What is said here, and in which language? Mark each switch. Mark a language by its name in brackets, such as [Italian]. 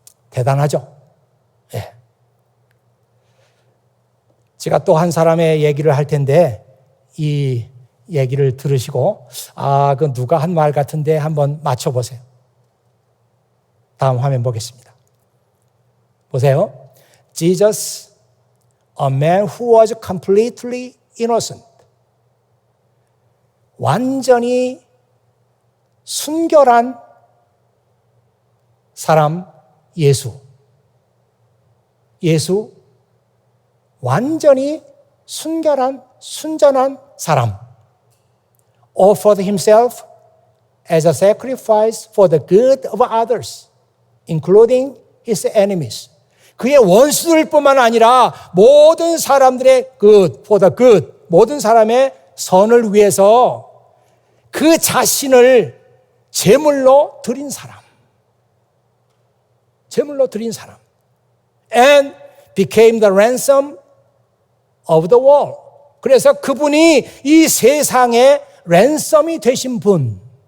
[Korean] 대단하죠? 예. 제가 또 한 사람의 얘기를 할 텐데 이 얘기를 들으시고 그 누가 한 말 같은데 한번 맞춰보세요. 다음 화면 보겠습니다. 보세요. [English] Jesus, a man who was completely innocent. [Korean] 완전히 순결한 사람 예수. 예수, 완전히 순전한 사람. [English] Offered himself as a sacrifice for the good of others, including his enemies. [Korean] 그의 원수들 뿐만 아니라 모든 사람들의 good, [English] for the good, [Korean] 모든 사람의 선을 위해서 그 자신을 제물로 드린 사람. 제물로 드린 사람. [English] And became the ransom of the world. [Korean] 그래서 그분이 이 세상의 랜섬이 되신 분.